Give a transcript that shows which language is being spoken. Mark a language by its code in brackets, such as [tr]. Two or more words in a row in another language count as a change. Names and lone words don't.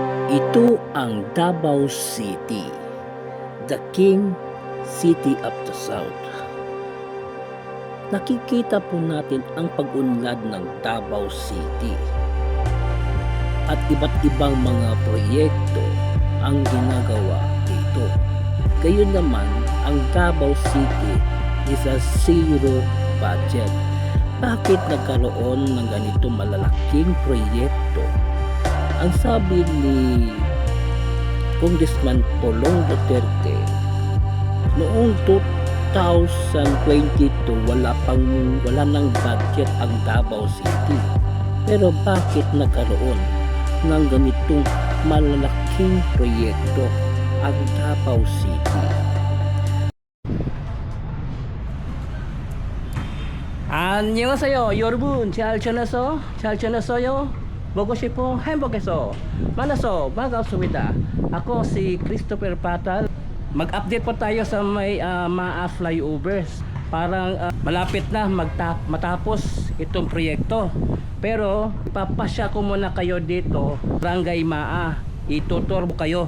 [tl] Ito ang Davao City, [en] the King City of the South. [tl] Nakikita po natin ang pag-unlad ng Davao City at iba't ibang mga proyekto ang ginagawa dito. Gayon naman, ang Davao City [en] is a zero budget. [tl] Bakit nagkaroon ng ganito malalaking proyekto? Ang sabi ni Congressman Polong Duterte, noong 2022 wala nang budget ang Davao City. Pero bakit nagkaroon ng ganitong malalaking proyekto ang Davao City? [ko] 안녕하세요 여러분. 잘 지냈어요? 보고 싶어 행복해서 만나서 반갑습니다. [tl] Ako si Christopher Patal. Mag-update po tayo sa may MAA flyovers. Parang malapit na matapos itong proyekto. Pero ipapasya ko muna kayo dito, Barangay MAA. Itutur ko kayo.